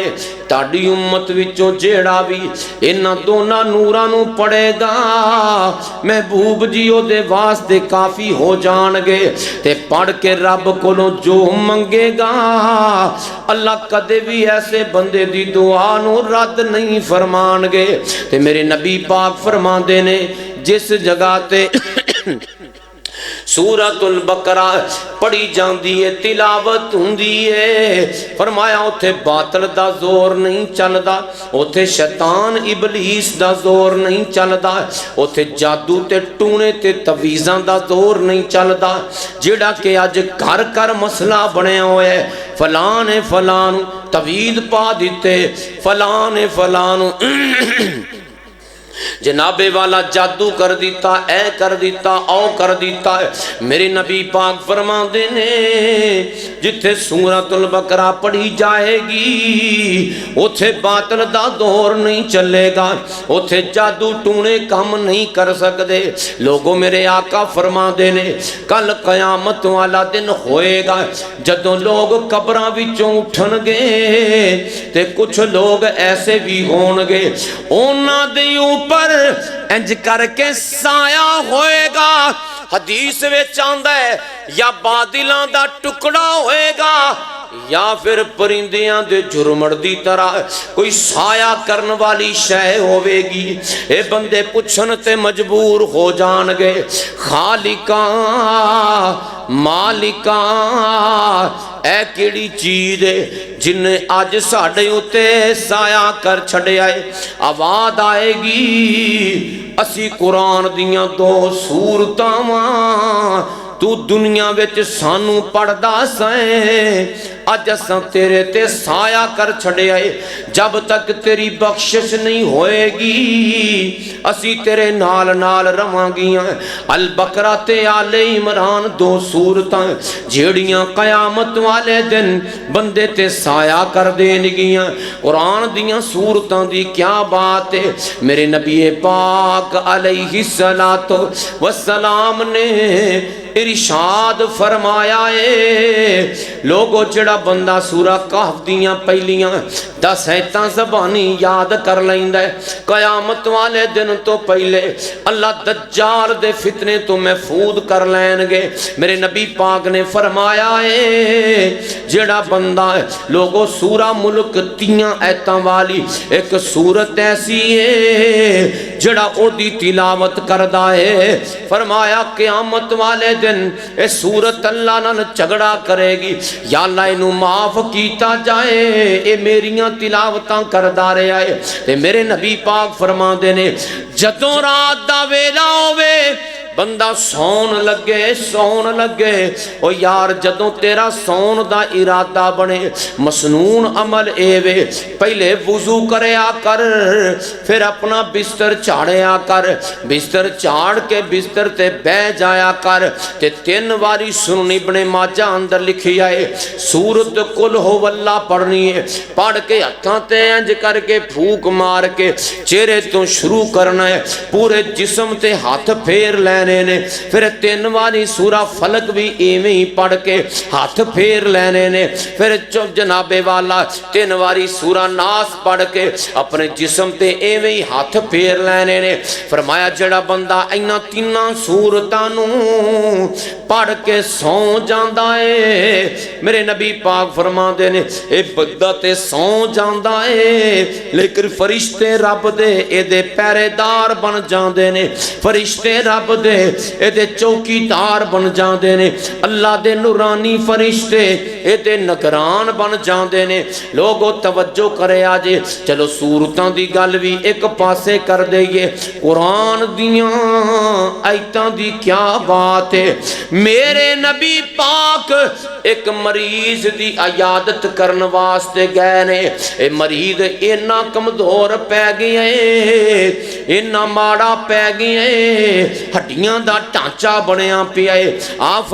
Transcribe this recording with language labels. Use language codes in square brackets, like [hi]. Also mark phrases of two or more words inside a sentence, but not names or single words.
[pa] تاڑی امت وچوں جیڑا بھی انہاں دونوں نوراں نو پڑھے گا محبوب جی او دے واسطے کافی ہو جان گے تے پڑھ کے رب کولوں جو منگے گا اللہ کدے بھی ایسے بندے دی دعا نو رد نہیں فرمان گے تے میرے نبی پاک فرماندے نے جس جگہ تے سورۃ البقرہ پڑھی جاندی ہے تلاوت ہوندی ہے فرمایا اوتھے باطل دا زور نہیں چلدا اوتھے شیطان ابلیس دا زور نہیں چلدا اوتھے جادو تے ٹونے تے تویزاں دا زور نہیں چلدا جیڑا کہ اج گھر گھر مسئلہ بنیا ہویا ہے فلاں نے فلاں نوں تویز پا دتے فلاں نے فلاں نوں جناب والا جادو کر دیتا اے کر دیتا او کر دیتا ہے میرے نبی پاک فرما دینے جتھے سورۃ البقرہ پڑھی جائے گی اتھے باطل دا دور نہیں چلے گا اتھے جادو ٹونے کام نہیں کر سکتے لوگوں میرے آقا فرما دینے کل قیامت والا دن ہوئے گا جدوں لوگ قبراں وچوں اٹھن گے تے کچھ لوگ ایسے بھی ہون گے انہاں دے پر انج کر کے سایہ ہوئے گا حدیث وچ آندا ہے یا بادلاں دا ٹکڑا ہوئے گا یا پھر پرندیاں دے جھرمڑ دی طرح کوئی سایہ کرن والی شے ہوے گی اے بندے پوچھن تے مجبور ہو جان گے خالقاں مالکاں اے کیڑی چیز ہے جن نے آج ساڑھے اتے سایہ کر چھڑے آئے آواز آئے گی اسی قرآن دیاں دو سورتاں ماں تو دنیا وچ سانو پڑھدا سائیں اج اساں تیرے تے سایہ کر چھڑے آئے جب تک تیری بخشش نہیں ہوئے گی اسی تیرے نال نال رواں گیاں البقرہ تے آل عمران دو سورتاں جیڑیاں قیامت والے دن بندے تے سایہ کر دین گیاں قرآن دیاں سورتاں دی کیا بات ہے میرے نبی پاک علیہ السلام نے ارشاد فرمایا ہے لوگو جڑا بندہ سورہ کہف دیاں پہلیاں 10 آیتاں زبانی یاد کر لیندا ہے قیامت والے دن تو پہلے اللہ دجال دے فتنے تو محفوظ کر لین گے میرے نبی پاک نے فرمایا ہے جڑا بندہ لوگو سورہ ملک 3 آیتاں والی ایک سورت ایسی ہے جڑا او دی تلاوت کردا ہے فرمایا قیامت والے دن اے سورت اللہ نال جھگڑا کرے گی یا اللہ انہوں معاف کیتا جائے اے میریاں تلاوتاں کردا رہا ہے تے میرے نبی پاک فرما دینے جدوں رات دا ویلا ہوے بندہ سون لگے او یار جدوں تیرا سون دا ارادہ بنے مسنون عمل اے وے پہلے وضو کریا کر پھر اپنا بستر چاڑیا کر بستر چاڑ کے بستر تے بہ جایا کر تے 3 واری سنن ابن ماجہ اندر لکھی آئے سورت قل ہو واللہ پڑھنی ہے پڑھ کے ہتھاں تے انج کر کے پھوک مار کے چہرے تو شروع کرنا ہے پورے جسم تے ہاتھ پھیر لینے لینے نے پھر 3 واری سورہ فلک بھی ایویں ہی پڑھ کے ہاتھ پھیر لینے نے پھر جناب والا 3 واری سورہ ناس پڑھ کے اپنے جسم تے ایویں ہی ہاتھ پھیر لینے نے فرمایا جڑا بندہ اینا 3 سورتاں نو پڑھ کے سو جاندا ہے میرے نبی پاک فرما دے نے اے بندہ تے سو جاندا ہے لیکن فرشتے رب دے اے دے پہرے دار بن جاندے نے فرشتے رب دے اے دے چوکی دار بن جاندے نے اللہ دے نورانی فرشتے اے دے نگران بن جاندے نے لوگو توجہ کرے آجے چلو سورتاں دی گل بھی ایک پاسے کر دئیے قرآن دیاں آیتاں دی کیا بات ہے میرے نبی پاک ایک مریض دی عیادت کرن واسطے گئے نے اے مریض اینا کمزور پہ گئے اینا ماڑا پہ گئے ہڈیاں دا ٹانچا بنیا پیا ہے آپ